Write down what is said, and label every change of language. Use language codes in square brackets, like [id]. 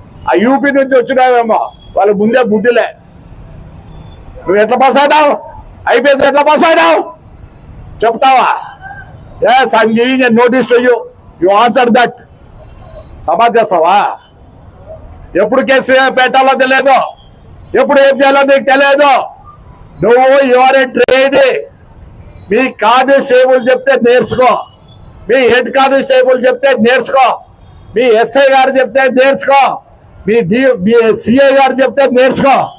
[te] ఆ యూపీ నుంచి వచ్చినావేమో, వాళ్ళ ముందే బుద్ధిలే. నువ్వు ఎట్లా పాస్ అయినావు? ఐపీఎస్ ఎట్లా పాస్ అయినావు చెప్తావా? [en] Yes, I'm giving a notice to you. You answer that. [te] Samaj చేస్తావా? ఎప్పుడు కేసు పెట్టాలో తెలియదు, ఎప్పుడు ఏం చేయాలో నీకు తెలియదు. నువ్వు [en] You're a train. [te] మీ constable చెప్తే నేర్చుకో, మీ హెడ్ కానిస్టేబుల్ చెప్తే నేర్చుకో, మీ ఎస్ఐ గారు చెప్తే నేర్చుకో, మీ సిఐ గారు చెప్తే నేర్చుకో.